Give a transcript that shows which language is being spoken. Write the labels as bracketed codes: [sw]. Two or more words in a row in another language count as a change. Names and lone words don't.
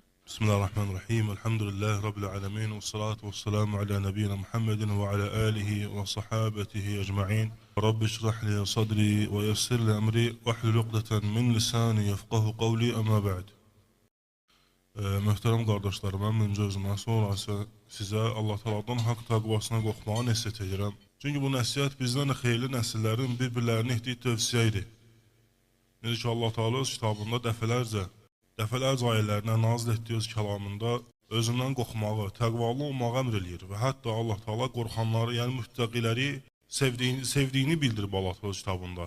[ar] بسم الله الرحمن الرحيم الحمد لله رب العالمين والصلاة والسلام على نبينا محمد وعلى آله وصحابته أجمعين. رب اشرح لي صدري ويسر لي أمري واحلل عقدة من لساني يفقهوا قولي أما بعد. [az] Möhtərəm qardaşlarım, mən öncə özümdən sonra isə sizə Allah Taala'dan haqq təqvasına qorxmağı nəsihət edirəm. Çünki bu nəsihət bizdən xeyirli nəsillərin bir-birlərinə etdiyi tövsiyə idi. Necə ki Allah Taala öz kitabında dəfələrcə ayələrinə nazil etdiyi öz kəlamında özündən qorxmağı, təqvalı olmağı əmr eləyir və hətta Allah Taala qorxanları, yəni müttəqiləri sevdiyini bildirib Allah Taala kitabında.